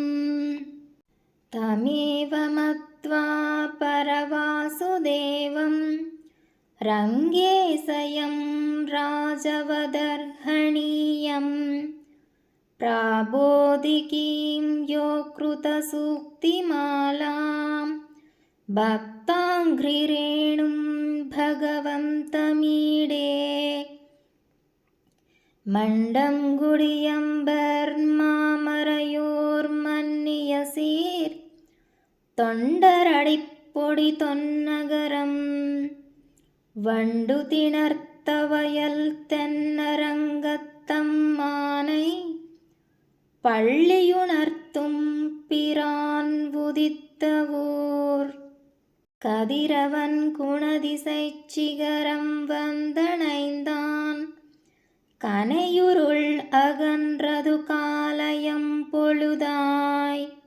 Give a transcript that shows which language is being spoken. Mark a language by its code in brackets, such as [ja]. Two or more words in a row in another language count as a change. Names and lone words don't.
[sa] तमेव मत्वा परवासुदेवं रङ्गेशयं राजवदर्हणीयं प्राबोधिकीं यो कृतसूक्तिमालां भक्ताङ्घ्रिरेणुं भगवन्तमीडे [ta] மண்டங்குடி என்பர் மாமறையோர் மன்னிய சீர் தொண்டரடிப்பொடி தொன்னகரம் வண்டுதிணர்த்தவயல் தென்னரங்கத்தம்மானை பள்ளியுணர்த்தும் பிரான் உதித்த ஊர் கதிரவன் குணதிசைச் சிகரம் வந்தணைந்தான் கனையுருள் அகன்றது காலயம் பொழுதாய்